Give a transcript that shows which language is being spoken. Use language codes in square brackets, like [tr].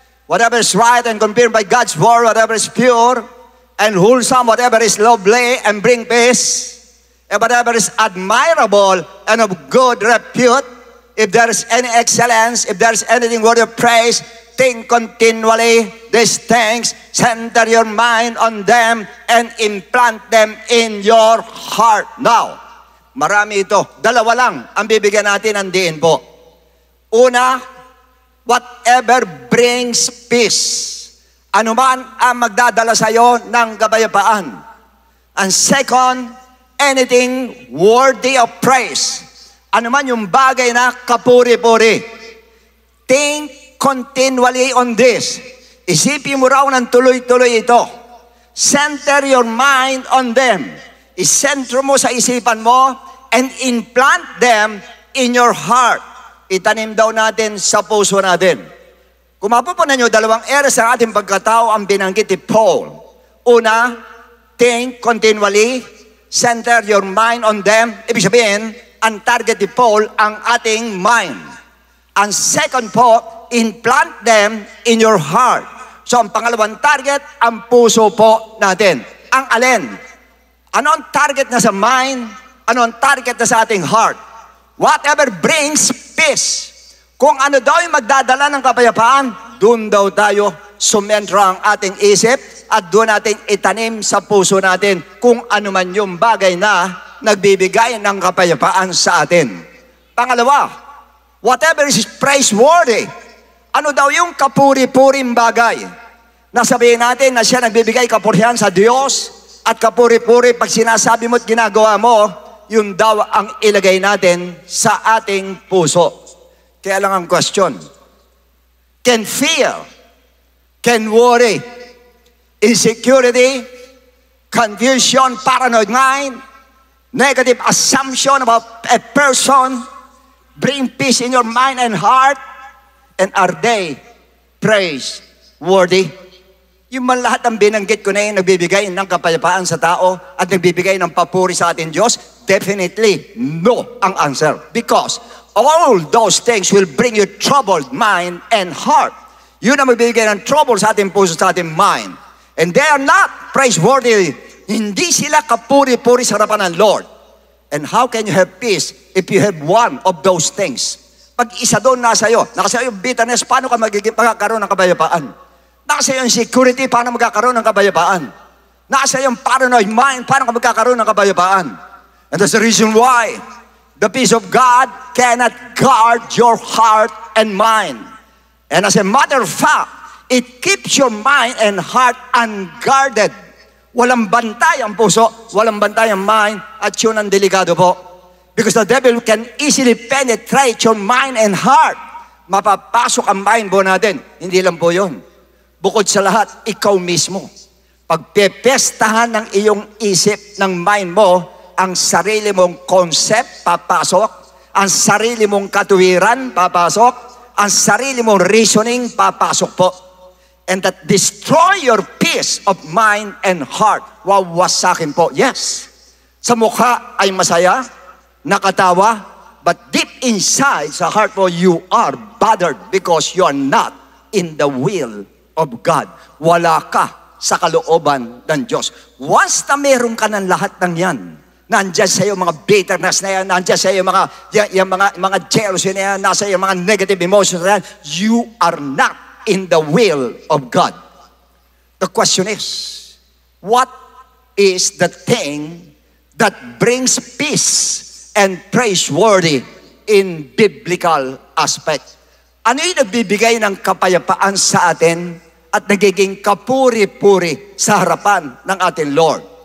[en] whatever is right and confirmed by God's word, whatever is pure and wholesome, whatever is lovely and bring peace, and whatever is admirable and of good repute, if there is any excellence, if there is anything worthy of praise, think continually these things, center your mind on them, and implant them in your heart. [tl] Now, marami ito. Dalawa lang ang bibigyan natin ng diin po. [en] Una, whatever brings peace. [tl] Ano man ang magdadala sa iyo ng kapayapaan. [en] And second, anything worthy of praise. [tl] Ano man yung bagay na kapuri-puri. [en] Think continually on this. [tl] Isipin mo raw ng tuloy-tuloy ito. [en] Center your mind on them. [tl] Isentro mo sa isipan mo [en] and implant them in your heart. [tl] Itanim daw natin sa puso natin. Kung mapupunan nyo, dalawang areas ng ating pagkatao ang binanggit ni Paul. [en] Una, think continually, center your mind on them. [tl] Ibig sabihin, ang target ni Paul, ang ating mind. Ang second po, [en] implant them in your heart. [tl] So ang pangalawang target, ang puso po natin. Ang alin? Ano ang target na sa mind? Ano ang target na sa ating heart? [en] Whatever brings peace. [tl] Kung ano daw yung magdadala ng kapayapaan, doon daw tayo sumentro ang ating isip at doon natin itanim sa puso natin kung ano man yung bagay na nagbibigay ng kapayapaan sa atin. Pangalawa, [en] whatever is praiseworthy. [tl] Ano daw yung kapuri-puring bagay? Nasabihin natin na siya nagbibigay kapurihan sa Diyos at kapuri-puri pag sinasabi mo at ginagawa mo, yun daw ang ilagay natin sa ating puso. Kaya lang ang [en] question, can fear, can worry, insecurity, confusion, paranoid mind, negative assumption about a person bring peace in your mind and heart? And are they praiseworthy? [tl] Yung man lahat ng binanggit ko na yun, nagbibigay ng kapayapaan sa tao at nagbibigay ng papuri sa ating Diyos? [en] Definitely no ang answer. Because all those things will bring you troubled mind and heart. [tl] Yun ang magbibigay ng trouble sa ating puso, sa ating mind. [en] And they are not praiseworthy. [tl] Hindi sila kapuri-puri sa harapan ng Lord. [en] And how can you have peace if you have one of those things? [tl] Pag isa doon nasa iyo, nakasa yung bitterness, paano ka magkakaroon ng kapayapaan? Nasa yung security, paano magkakaroon ng kapayapaan? Nasa yung paranoid mind, paano ka magkakaroon ng kapayapaan? [en] And that's the reason why the peace of God cannot guard your heart and mind. And as a matter of fact, it keeps your mind and heart unguarded. [tl] Walang bantay ang puso, walang bantay ang mind, at yun ang delikado po. [en] Because the devil can easily penetrate your mind and heart. [tl] Mapapasok ang mind po natin. Hindi lang po yun. Bukod sa lahat, ikaw mismo. Pagpepestahan ng iyong isip, ng mind mo, ang sarili mong concept, papasok. Ang sarili mong katuwiran, papasok. Ang sarili mong reasoning, papasok po. [en] And that destroy your peace of mind and heart. [tl] Wawasakin po. [en] Yes. [tl] Sa mukha ay masaya, nakatawa, [en] but deep inside, [tl] sa heart mo, [en] you are bothered because you are not in the will of God. [tl] Wala ka sa kalooban ng Diyos. Once na meron ka ng lahat ng yan, nandyan sa iyo mga bitterness na yan, nandyan sa iyo mga jealousy na yan, nasa iyo mga negative emotions na yan, [en] you are not in the will of God. The question is, what is the thing that brings peace and praiseworthy in biblical aspect? [tl] Ano yung nagbibigay ng kapayapaan sa atin at nagiging kapuri-puri sa harapan ng ating Lord?